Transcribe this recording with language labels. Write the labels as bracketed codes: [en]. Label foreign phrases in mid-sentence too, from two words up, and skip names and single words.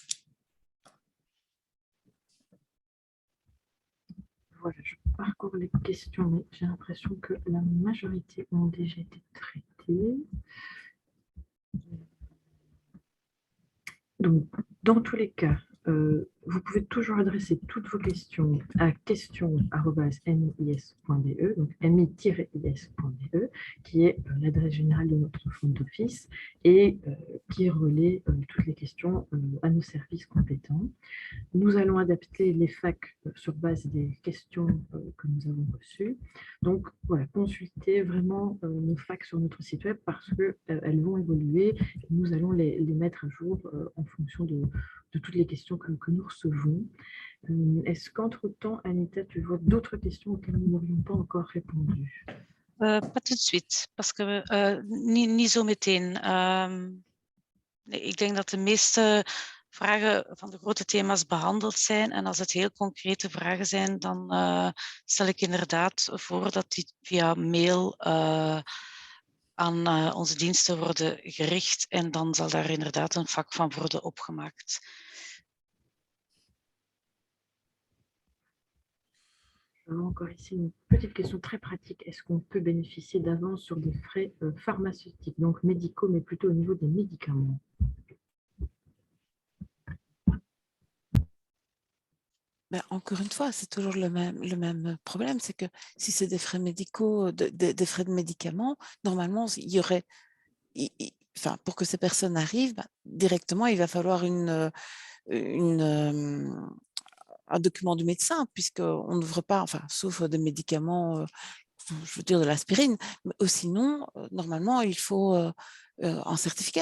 [fr] Voilà, je parcours les questions, mais j'ai l'impression que la majorité ont déjà été traitées. Donc, dans tous les cas, vous pouvez toujours adresser toutes vos questions à questions@mis.be, donc mi-is.be, qui est l'adresse générale de notre front d'office et qui relaie toutes les questions à nos services compétents. Nous allons adapter les facs sur base des questions que nous avons reçues. Donc, voilà, consultez vraiment nos facs sur notre site web parce qu'elles vont évoluer. Nous allons les mettre à jour en fonction de toutes les questions que nous recevons. Est-ce qu'entre-temps, Anita, tu vois d'autres questions auxquelles nous n'aurions pas encore répondu? Pas tout de suite, parce que [nl] niet zo meteen. Ik denk dat de meeste vragen van de grote thema's behandeld zijn. En als het heel concrete vragen zijn, dan stel ik inderdaad voor dat die via mail aan onze diensten worden gericht. En dan zal daar inderdaad een vak van worden opgemaakt. [fr] Alors encore ici, une petite question très pratique. Est-ce qu'on peut bénéficier d'avance sur des frais pharmaceutiques, donc médicaux, mais plutôt au niveau des médicaments? Ben, encore une fois, c'est toujours le même problème, c'est que si c'est des frais médicaux, des frais de médicaments, normalement, il y aurait, enfin, pour que ces personnes arrivent, ben, directement, il va falloir un document du médecin, puisqu'on n'ouvre pas, enfin, sauf des médicaments, je veux dire de l'aspirine, mais sinon, normalement, il faut un certificat.